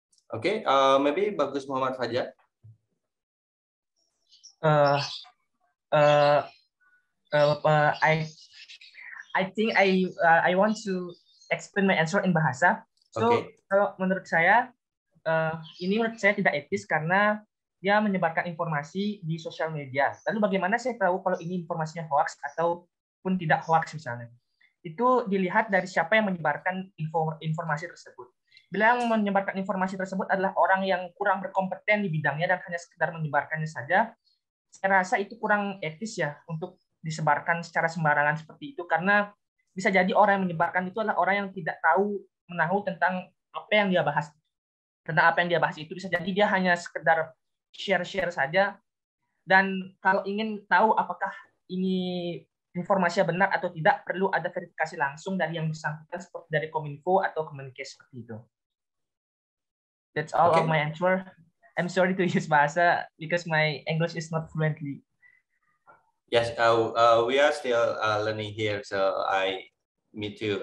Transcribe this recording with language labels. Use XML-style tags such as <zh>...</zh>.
<en>Okay, maybe Bagus Muhammad Fajar. Uh, uh, I think I want to explain my answer in bahasa.</en> <id>So kalau menurut saya ini menurut saya tidak etis karena dia menyebarkan informasi di sosial media. Lalu bagaimana saya tahu kalau ini informasinya hoax ataupun tidak hoax misalnya? Itu dilihat dari siapa yang menyebarkan informasi tersebut. Bila yang menyebarkan informasi tersebut adalah orang yang kurang berkompeten di bidangnya dan hanya sekedar menyebarkannya saja, saya rasa itu kurang etis ya untuk disebarkan secara sembarangan seperti itu, karena bisa jadi orang yang menyebarkan itu adalah orang yang tidak menahu tentang apa yang dia bahas. Tentang apa yang dia bahas itu bisa jadi dia hanya sekedar share-share saja, dan kalau ingin tahu apakah ini informasinya benar atau tidak, perlu ada verifikasi langsung dari yang bersangkutan seperti dari Kominfo atau Kemenkes seperti itu.</id> <en>That's all of my answer. I'm sorry to use bahasa because my English is not fluently. Yes, we are still learning here, so me too.</en>